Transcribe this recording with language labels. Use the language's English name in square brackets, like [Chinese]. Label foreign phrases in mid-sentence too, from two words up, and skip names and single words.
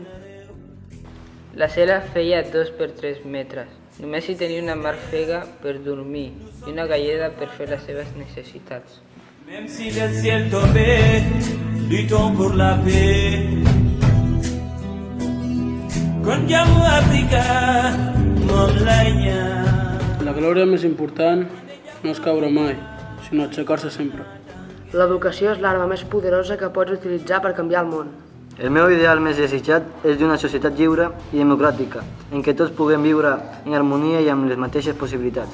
[Catalan] La cel·la feia 2 per 3 metres. Només hi tenia una marfega per dormir i una galleda per fer les seves necessitats. [French] Même si le ciel tombait, luttons pour la paix. Condiamo Àfrica, mon leña. [Catalan] La glòria més important no és caure mai, sinó aixecar-se sempre. L'educació és l'arma més poderosa que pots utilitzar per canviar el món. El meu ideal més desitjat és d'una societat lliure i democràtica, en què tots puguem viure en harmonia i amb les mateixes possibilitats.